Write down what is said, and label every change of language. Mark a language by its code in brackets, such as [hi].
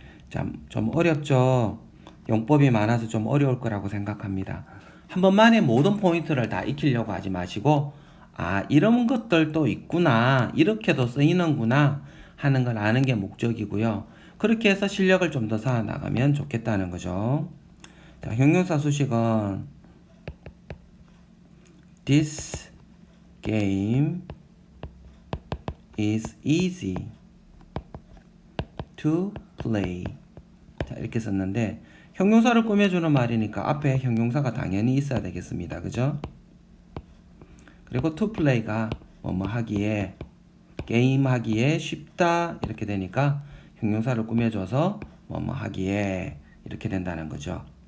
[ko] 자, 좀 어렵죠? 용법이 많아서 좀 어려울 거라고 생각합니다. 한 번만에 모든 포인트를 다 익히려고 하지 마시고 이런 것들도 있구나, 이렇게도 쓰이는구나 하는 걸 아는 게 목적이고요. 그렇게 해서 실력을 좀 더 쌓아 나가면 좋겠다는 거죠. 자, 형용사 수식은 [en] This game is easy to play. [ko] 자, 이렇게 썼는데 형용사를 꾸며주는 말이니까 앞에 형용사가 당연히 있어야 되겠습니다. 그죠? 그리고 to play가 뭐뭐 하기에, 게임 하기에 쉽다 이렇게 되니까 형용사를 꾸며줘서 뭐뭐 하기에 이렇게 된다는 거죠.